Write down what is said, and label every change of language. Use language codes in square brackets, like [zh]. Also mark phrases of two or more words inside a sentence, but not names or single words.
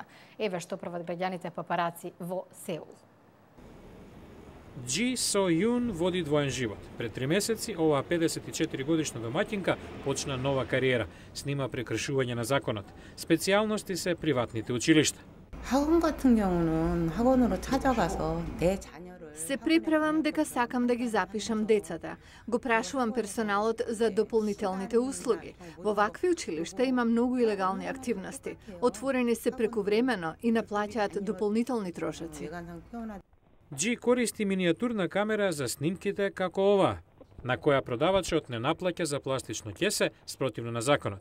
[mk] Еве што прават граѓаните папараци во Сеул. Джи Со Јун води двоен живот. Пред 3 месеци оваа 54 годишна домаќинка почна нова кариера. Снима прекршување на законот. Специјалности се приватните училишта. [ko] 학원 같은 경우는 학원으로 찾아가서 내 자녀를 [mk] Се приправам дека сакам да ги запишам децата. Го прашувам персоналот за дополнителните услуги. Во вакви училишта има многу илегални активности. Отворени се прекувремено и наплаќаат дополнителни трошоци. Джи користи минијатурна камера за снимките како ова, на која продавачот не наплаќа за пластично ќесе спротивно на законот.